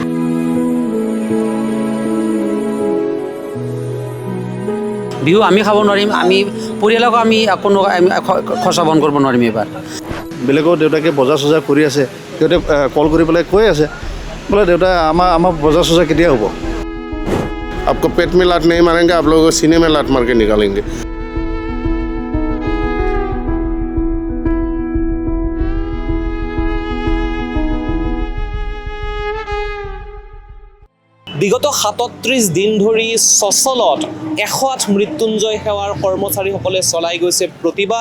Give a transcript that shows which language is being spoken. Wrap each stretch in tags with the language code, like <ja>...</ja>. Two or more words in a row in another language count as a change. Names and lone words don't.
<as>বিহু আমি খাব নোৱাৰিম, আমি পৰিয়ালক আমি কোনো খৰচা বন্ধ কৰিব নোৱাৰিম এইবাৰ। বেলেগৰ দেউতাকে বজাৰ চজাৰ কৰি আছে, সিহঁতে কল কৰি পেলাই কৈ আছে বোলে দেউতা আমাৰ বজাৰ চজাৰ কেতিয়া হ'ব?</as> <hi>आपको पेट में लात नहीं मारेंगे, आप लोगों को सीने में लात मार के निकालेंगे।</hi> <as>বিগত 37 দিন ধৰি সচলত 108 মৃত্যুঞ্জয় সেৱাৰ কৰ্মচাৰীসকলে চলাই গৈছে প্ৰতিবাদ।</as>